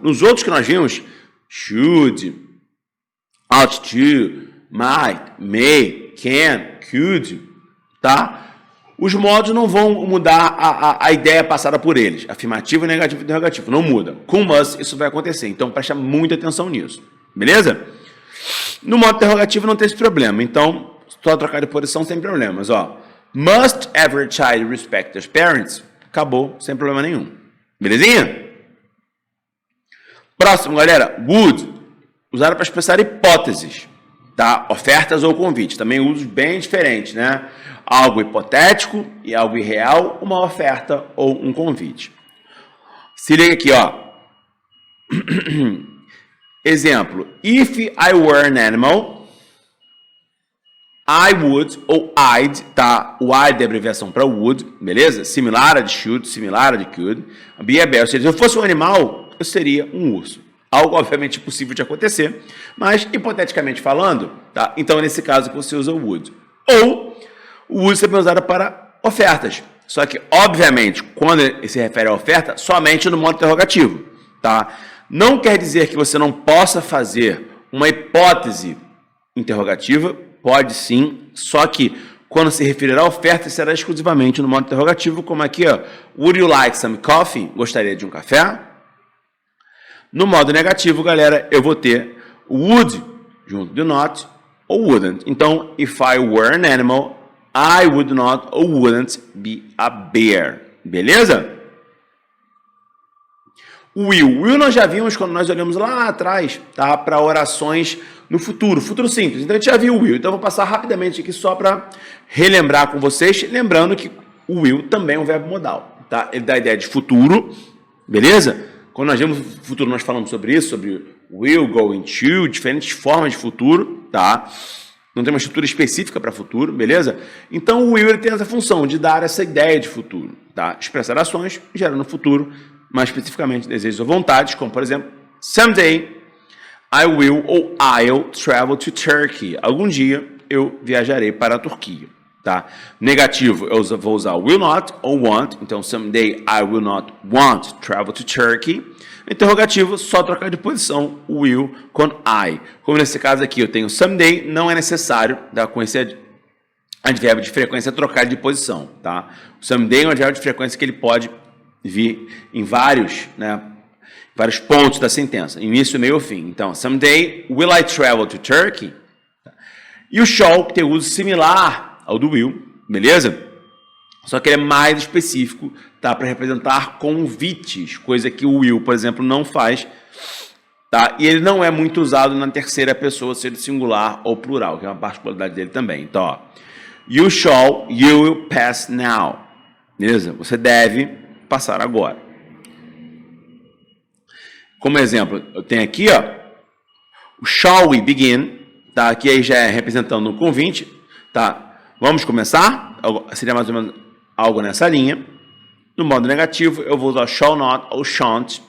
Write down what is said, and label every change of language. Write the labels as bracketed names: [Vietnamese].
[Portuguese] Nos outros que nós vimos, [English] should, ought to, might, may, can, could, [Portuguese] tá? Os modos não vão mudar a ideia passada por eles. Afirmativo, negativo e interrogativo. Não muda. Com must, isso vai acontecer. Então, presta muita atenção nisso. Beleza? No modo interrogativo não tem esse problema. Então, só trocar de posição sem problemas. Ó, [English] must every child respect their parents? [Portuguese] Acabou, sem problema nenhum. Belezinha? Próximo, galera. Would. Usado para expressar hipóteses. Tá? Ofertas ou convites. Também usos bem diferentes, né? Algo hipotético e algo irreal, uma oferta ou um convite. Se liga aqui, ó. Exemplo. [English] If I were an animal, I would, [Portuguese] ou [English] I'd, tá? [Portuguese] O I'd é abreviação para would, beleza? Similar a de should, similar a de could. [English] Be a bear. [Portuguese] Ou seja, se eu fosse um animal, eu seria um urso. Algo, obviamente, impossível de acontecer, mas, hipoteticamente falando, tá? Então, nesse caso, você usa o would. Ou, o would também é usado para ofertas. Só que, obviamente, quando ele se refere à oferta, somente no modo interrogativo, tá? Não quer dizer que você não possa fazer uma hipótese interrogativa, pode sim, só que quando se referir à oferta, será exclusivamente no modo interrogativo, como aqui, ó. [English] Would you like some coffee? [Portuguese] Gostaria de um café? No modo negativo, galera, eu vou ter would junto do not ou wouldn't. Então, [English] if I were an animal, I would not or wouldn't be a bear. [Portuguese] Beleza? [English] Will. [Portuguese] Will nós já vimos quando nós olhamos lá atrás, tá? Para orações no futuro, futuro simples. Então, a gente já viu o will. Então, eu vou passar rapidamente aqui só para relembrar com vocês. Lembrando que o will também é um verbo modal, tá? Ele dá a ideia de futuro, beleza? Quando nós vemos o futuro, nós falamos sobre isso, sobre will, going to, diferentes formas de futuro, tá? Não tem uma estrutura específica para futuro, beleza? Então, o will ele tem essa função de dar essa ideia de futuro, tá? Expressar ações, gerando futuro, mais especificamente desejos ou vontades, como, por exemplo, [English] someday I will ou I'll travel to Turkey. [Portuguese] Algum dia eu viajarei para a Turquia. Tá? Negativo, eu vou usar [English] will not [Portuguese] ou [English] want. [Portuguese] Então, [English] someday I will not want to travel to Turkey. [Portuguese] Interrogativo, só trocar de posição will com I. Como nesse caso aqui, eu tenho someday, não é necessário, tá? Com esse advérbio de frequência, trocar de posição. Tá? Someday é um advérbio de frequência que ele pode vir em vários, né, vários pontos da sentença, início, meio ou fim. Então, [English] someday will I travel to Turkey? [Portuguese] E o shall tem uso similar ao do will, beleza? Só que ele é mais específico, tá? Para representar convites, coisa que o will, por exemplo, não faz, tá? E ele não é muito usado na terceira pessoa, seja singular ou plural, que é uma particularidade dele também. Então, ó, [English] you shall, you will pass now, [Portuguese] beleza? Você deve passar agora. Como exemplo, eu tenho aqui, ó, o [English] shall we begin, [Portuguese] tá? Aqui aí já é representando um convite, tá? Vamos começar? Seria mais ou menos algo nessa linha. No modo negativo, eu vou usar [English] shall not [Portuguese] ou [English] shan't.